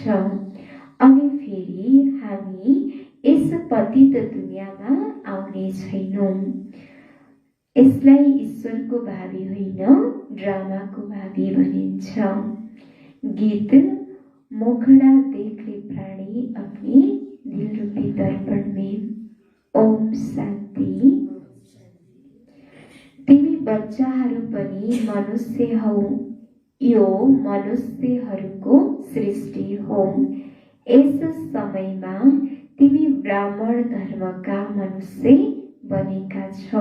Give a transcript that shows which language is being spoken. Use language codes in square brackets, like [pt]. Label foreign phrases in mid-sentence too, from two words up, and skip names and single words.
[ne] अनि फेरि हामी यस पतित दुनियाँमा आउने छैनौँ। यसलाई ईश्वरको भावी होइन, ड्रामाको भावी भनिन्छ। [hi] गीत: मोखड़ा देख ले प्राणी अपनी दिल रूपी दर्पण में। [ne] ओम शान्ति। तिमी बच्चाहरू पनि मनुष्य हौ। यो मनुष्यहरूको सृष्टि हो। यस समयमा तिमी ब्राह्मण धर्मका मनुष्य बनेका छौ।